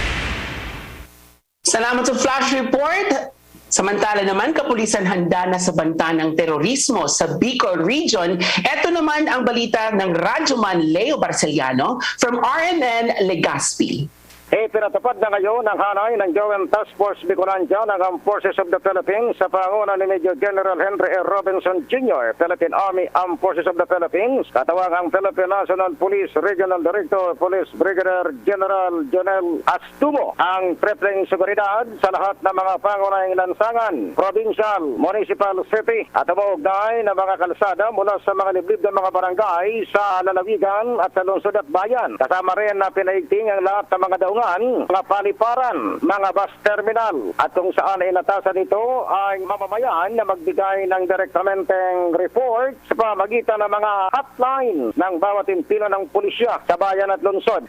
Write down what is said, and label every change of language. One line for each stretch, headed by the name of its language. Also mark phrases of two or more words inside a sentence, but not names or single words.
Filipino: Salamat sa flash report. Samantala naman, kapulisan handa na sa banta ng terorismo sa Bicol Region. Ito naman ang balita ng Radyoman Leo Barceliano from RMN Legazpi. Pinatupad na ngayon ang hanay ng Joint Task Force Bicolandia ng Armed Forces of the Philippines sa panguna ni Major General Henry R. Robinson Jr., Philippine Army Armed Forces of the Philippines, katawang ang Philippine National Police Regional Director, Police Brigadier General Jonel Astumo, ang tripling seguridad sa lahat ng mga pangunahing lansangan,
English: provincial, municipal, city,
Filipino: at umaugnay ng mga kalsada mula sa mga liblib ng mga barangay sa lalawigan at sa lungsod at bayan. Kasama rin na pinaigting ang lahat ng mga daungan, mga paliparan, mga
English: bus terminal,
Filipino: at kung saan inatasan ito ay mamamayan na magbigay ng direktamenteng report sa pamagitan ng mga hotline ng bawat impilo ng pulisya sa bayan at lungsod.